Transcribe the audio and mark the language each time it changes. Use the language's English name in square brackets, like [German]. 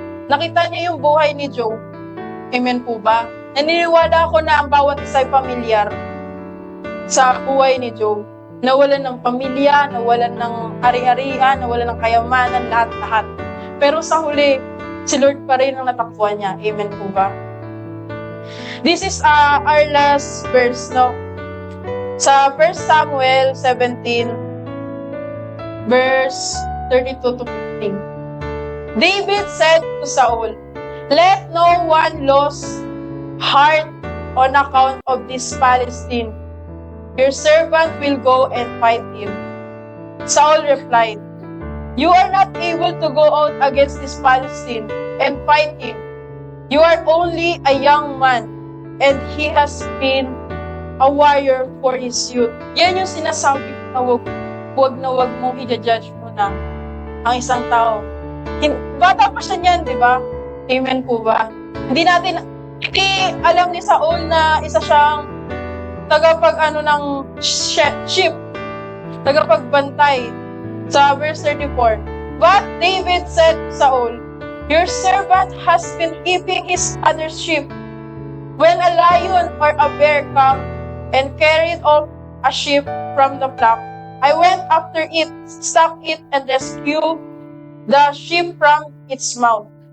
[Filipino] Nakita niya yung buhay ni Job. Amen po ba? Naniniwala ako na ang bawat isa ay pamilyar sa buhay ni Job. Nawalan ng pamilya, nawalan ng ari-arian, nawalan ng kayamanan, lahat-lahat. Pero sa huli, si Lord pa rin ang natakbuhan niya. Amen po ba? [English] This is our last verse, no? [Filipino] Sa 1 Samuel 17, [English] verse 32 to 15. David said to Saul, let no one lose heart on account of this Palestine, Your servant will go and fight him." Saul replied, "You are not able to go out against this Philistine and fight him. You are only a young man, and he has been a warrior for his youth." [Filipino] Yan yung sinasabi ko na wag mong i-judge mo na ang isang tao. Bata pa siya niyan, di ba? Amen po ba? Hindi alam ni Saul na isa siyang ng sheep, tagapagbantay. [English] Sa verse 34, "But David said to Saul, 'Your servant has been keeping his father's sheep. When a lion or a bear come and carried off a sheep from the flock, I went after it, struck it, and rescued the sheep from its mouth.